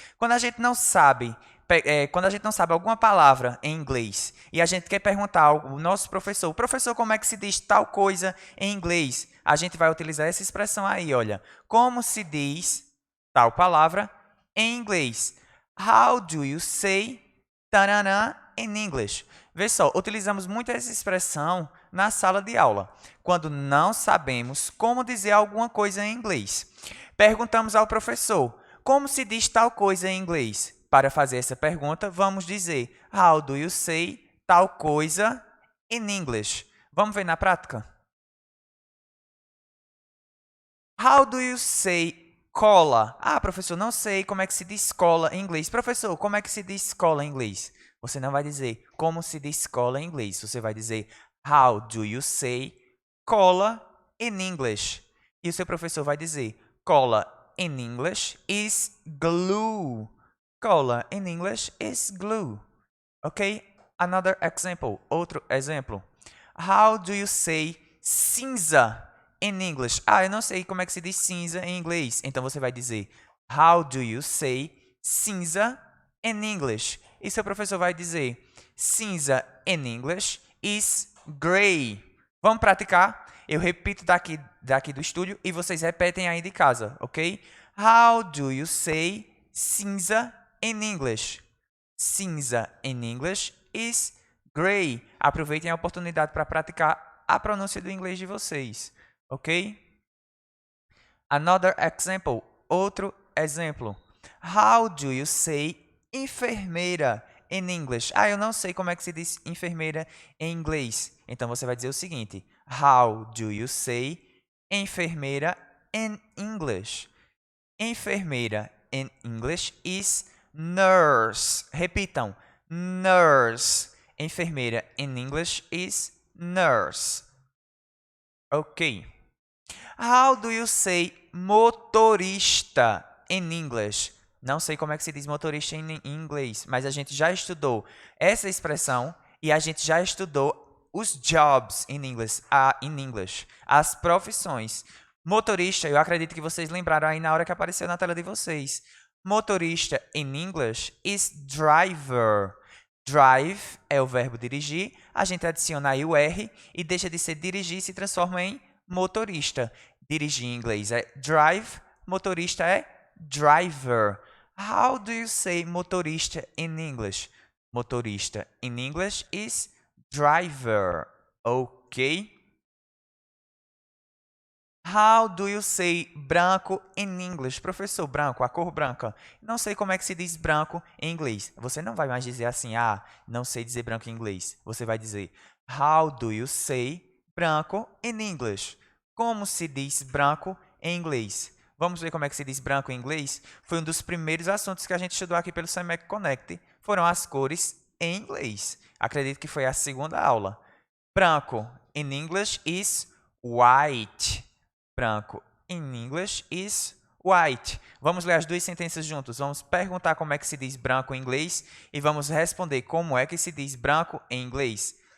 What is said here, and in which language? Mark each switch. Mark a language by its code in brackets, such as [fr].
[pt] Quando a gente não sabe, quando a gente não sabe alguma palavra em inglês e a gente quer perguntar ao nosso professor, professor, como é que se diz tal coisa em inglês? A gente vai utilizar essa expressão aí, olha. Como se diz tal palavra em inglês? [en] How do you say taranã in English? [pt] Vê só, utilizamos muito essa expressão na sala de aula, quando não sabemos como dizer alguma coisa em inglês. Perguntamos ao professor, como se diz tal coisa em inglês? Para fazer essa pergunta, vamos dizer, [en] how do you say [pt] tal coisa [en] in English? [pt] Vamos ver na prática? [en] How do you say cola? [pt] Ah, professor, não sei como é que se diz cola em inglês. Professor, como é que se diz cola em inglês? Você não vai dizer como se diz cola em inglês. Você vai dizer [en] how do you say cola in English? [pt] E o seu professor vai dizer cola [en] in English is glue. Cola in English is glue. Ok? Another example. [pt] Outro exemplo. [en] How do you say cinza in English? [pt] Ah, eu não sei como é que se diz cinza em inglês. Então você vai dizer [en] How do you say [pt] cinza [en] in English? [pt] E seu professor vai dizer cinza [en] in English is gray. [pt] Vamos praticar? Eu repito daqui do estúdio e vocês repetem aí de casa, ok? [en] How do you say cinza in English? Cinza in English is gray. [pt] Aproveitem a oportunidade para praticar a pronúncia do inglês de vocês, ok? [en] Another example. [pt] Outro exemplo. [en] How do you say enfermeira in English? [pt] Ah, eu não sei como é que se diz enfermeira em inglês. Então você vai dizer o seguinte: [en] How do you say [pt] enfermeira [en] in English? Enfermeira in English is nurse. Repitam. Nurse. Enfermeira in English is nurse. Ok. How do you say motorista in English? [pt] Não sei como é que se diz motorista em inglês, mas a gente já estudou essa expressão e a gente já estudou os [en] jobs in English, [pt] as profissões. Motorista, eu acredito que vocês lembraram aí na hora que apareceu na tela de vocês. [en] Motorista in English is driver. [pt] Drive é o verbo dirigir, a gente adiciona aí o R e deixa de ser dirigir e se transforma em motorista. Dirigir em inglês é drive, motorista é driver. [en] How do you say motorista in English? Motorista in English is driver. Ok? How do you say branco in English? [pt] Professor, branco, a cor branca. Não sei como é que se diz branco em inglês. Você não vai mais dizer assim, ah, não sei dizer branco em inglês. Você vai dizer, [en] how do you say branco in English? [pt] Como se diz branco em inglês? Vamos ver como é que se diz branco em inglês? Foi um dos primeiros assuntos que a gente estudou aqui pelo SEMEC Connect. Foram as cores em inglês. Acredito que foi a segunda aula. [en] Branco in English is white. Branco in English is white. [pt] Vamos ler as duas sentenças juntos. Vamos perguntar como é que se diz branco em inglês e vamos responder como é que se diz branco em inglês.